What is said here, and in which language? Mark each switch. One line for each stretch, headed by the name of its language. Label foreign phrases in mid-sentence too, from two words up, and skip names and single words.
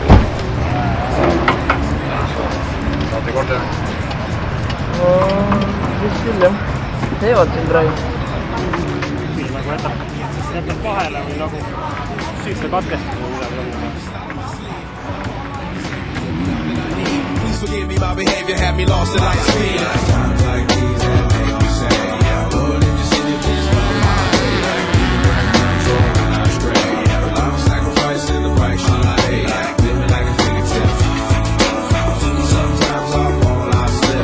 Estonian: Saate korda? Vist küll jah. Teevad siin praegu. Nagu jätab vahele või nagu süüte katkestada või midagi.
English: my behavior had me lost in light speed. Times like these that make me say, yeah, Lord, if you see me, please follow my way. Like control when I stray. A lot of sacrifice in the price you pay. Like living like a fingertip. Sometimes I fall, I slip.